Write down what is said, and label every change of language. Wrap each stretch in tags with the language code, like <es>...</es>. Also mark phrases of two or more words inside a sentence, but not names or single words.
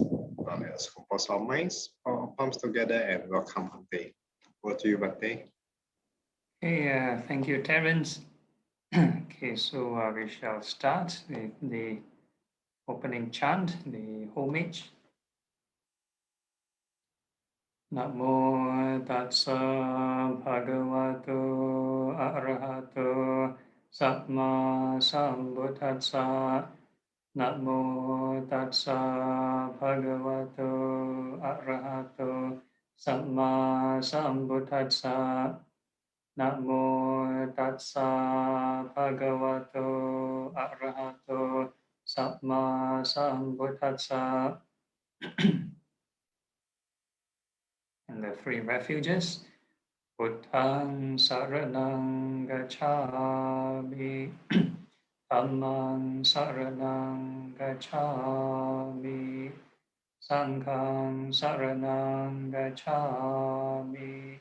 <en>Let us compose our minds, our palms together, and welcome Bante. Over to you, Bante. Okay, thank you, Terence. Okay, so we shall start with the opening chant, the homage.</en> <pi>Namo tassa bhagavato arahato samma sambuddhassa. Namo tassa bhagavato arahato samma sambuddhassa. Namo tassa bhagavato arahato samma sambuddhassa.</pi> <en>And the 3 refuges.</en> <pi>Buddhang saranang gacchami. Dhammang saranang gacchami. Sanghang saranang gacchami.</pi>